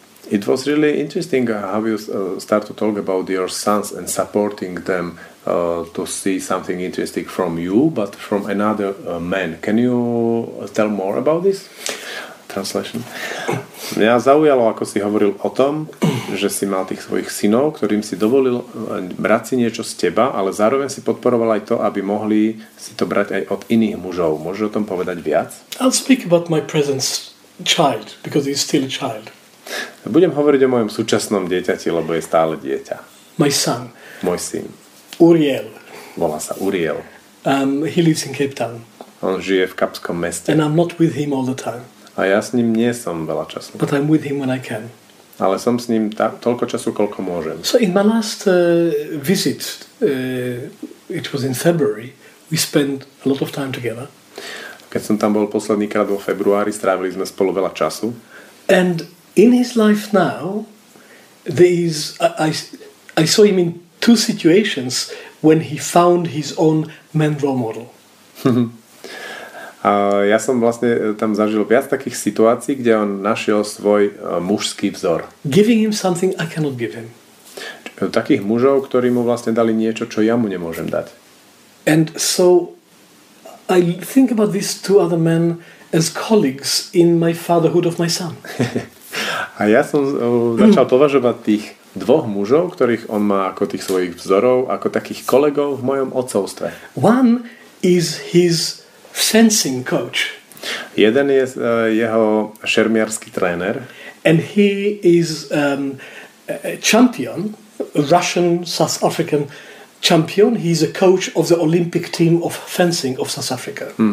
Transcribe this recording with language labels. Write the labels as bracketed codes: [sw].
[en] It was really interesting how you start to talk about your sons and supporting them to see something interesting from you, but from another man. Can you tell more about this? Translation. [sk] Mňa zaujalo, ako si hovoril o tom, že si mal tých svojich synov, ktorým si dovolil brať si niečo z teba, ale zároveň si podporoval aj to, aby mohli si to brať aj od iných mužov. Môžeš o tom povedať viac? [en] I'll speak about my present child, because he's still a child. [sk] Budem hovoriť o mojom súčasnom dieťati, lebo je stále dieťa. [en] My son. [sk] Môj syn. [en] Uriel. [sk] Volá sa Uriel. [en] He lives in Cape Town. [sk] On žije v Kapskom meste. [en] And I'm not with him all the time. [sk] A ja s ním nie som veľa času. [en] But I'm with him when I can. [sk] Ale som s ním toľko času, koľko môžem. [en] So in my last visit, it was in February, we spent a lot of time together. [sk] Keď som tam bol posledný krát vo februári, strávili sme spolu veľa času. [en] And in his life now, I saw him in two situations when he found his own man role model. [sk] A ja som vlastne tam zažil viac takých situácií, kde on našiel svoj mužský vzor. [en] Giving him something I cannot give him. [sk] Takých mužov, ktorí mu vlastne dali niečo, čo ja mu nemôžem dať. [en] And so I think about these two other men as colleagues in my fatherhood of my son. [sk] A ja som začal považovať tých dvoch mužov, ktorých on má ako tých svojich vzorov, ako takých kolegov v mojom otcovstve. [en] One is his fencing coach. [sk] Jeden je jeho šermiarsky tréner. [en] And he is a champion, a Russian, South African champion. He's a coach of the Olympic team of fencing of South Africa.